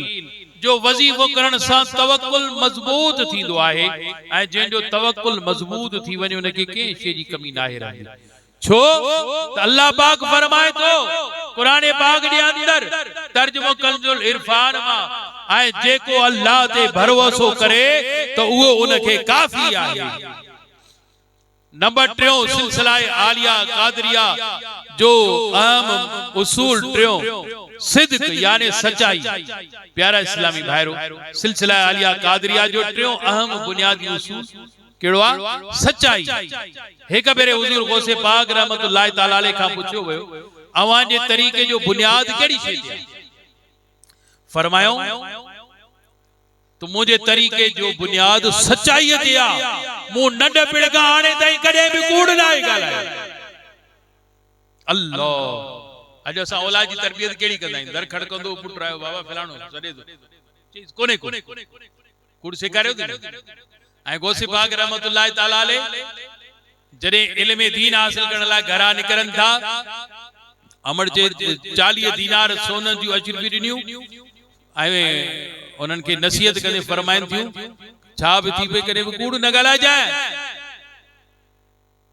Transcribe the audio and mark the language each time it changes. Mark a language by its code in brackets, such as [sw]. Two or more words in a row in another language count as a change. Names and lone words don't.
[sd] जो वजीफो करण सां तवक्कुल मजबूत थींदो आहे ऐं जंहिंजो तवक्कुल मजबूत थी वञे उनखे कंहिं शइ जी कमी नाहे रहंदी। छो त अल्लाह पाक फरमाए थो कुरान पाक जे अंदर तर्जुमो कंजुल इरफान मां ऐं जेको अल्लाह ते भरोसो करे तो उहो उनखे काफ़ी आहे। नंबर 3 सिलसिला आलिया कादरिया जो अहम उसूल 3 सिद्क यानी सच्चाई। प्यारा इस्लामी भाइरो सिलसिला आलिया कादरिया जो 3 अहम बुनियादी उसूल केड़ो आ सच्चाई। एक बेरे हुजूर गौसे पाक [ar] رحمة الله تعالى عليه [sd] खां पुछियो वियो अवां जे तरीके जो बुनियाद केड़ी शइ आहे? फरमायो तो मुझे तरीके जो बुनियाद सच्चाई ते आ। मु नंढ पिड़गा हाणे ताईं कदे भी कूड़ ना गालायो। अल्लाह अज असां औलाद जी तरबियत केड़ी कंदा आहियूं, दर खड़कंदो पुट आयो बाबा फलाणो सॾे दो चीज कोने कूड़ सेखारियो ऐं गौसे पाक [ar] رحمة الله تعالى عليه [sd] जॾहिं इल्म दीन हासिल करण लाइ घरां निकरनि था अमर जे 40 दीनार सोन जूं अजरबी ॾिनियूं ऐं उन्हनि खे नसीहत कंदे फरमाइनि थियूं छा बि थी पे करे कूड़ न ॻाल्हाइजांइ।